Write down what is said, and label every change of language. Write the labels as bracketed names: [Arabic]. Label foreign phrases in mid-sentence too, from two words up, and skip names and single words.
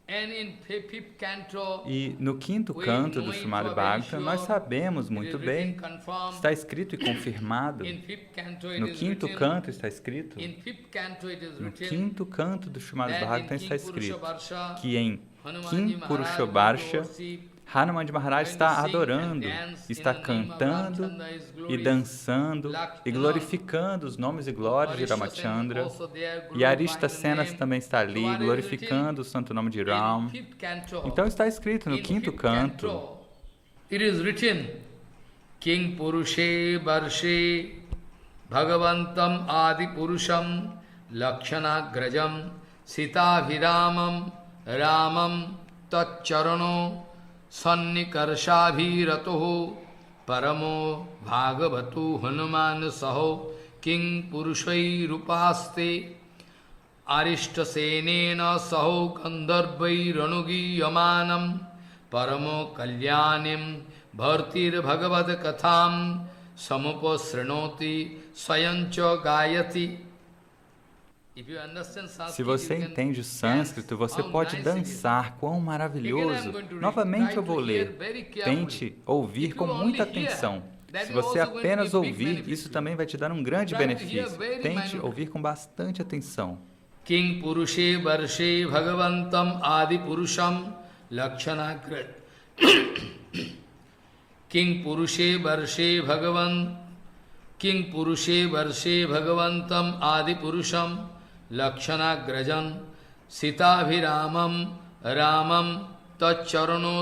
[Portuguese] E no quinto canto do Srimad Bhagavatam, nós sabemos muito bem, está escrito e confirmado, no quinto canto está escrito, no quinto canto do Srimad Bhagavatam está escrito, que em Kim Purushovarsha, Hanumanji Maharaj está adorando, está cantando e dançando e glorificando os nomes e glórias de Ramachandra. E Arishta Senas também está ali, glorificando o santo nome de Ram. Então está escrito no quinto canto. [English] It is written, [Sanskrit] किं पुरुषे वर्षे भगवन्तम् आदि पुरुषं लक्ष्मणाग्रजं सीताभिरामं रामं तच्चरण सन्निकर्षाभिरतः परमो भागवतो हनुमान् सह किं पुरुषैर् उपास्ते आर्ष्टिषेणेन सह गन्धर्वैर् अनुगीय मानां परम कल्याणीं भर्तृ भगवत् कथां समुपशृणोति स्वयं च गायति. [Portuguese] Se você entende o sânscrito, você pode dançar. Quão maravilhoso! Novamente eu vou ler. Tente ouvir com muita atenção. Se você apenas ouvir, isso também vai te dar um grande benefício. Tente ouvir com bastante atenção. [Sanskrit] किं पुरुषे वर्षे भगवन्तम् आदि पुरुषं लक्ष्मणाग्रज किं पुरुषे वर्षे भगवन्तम् आदि पुरुषं लक्ष्मणाग्रजं सीताभिरामं रामं तच्चरण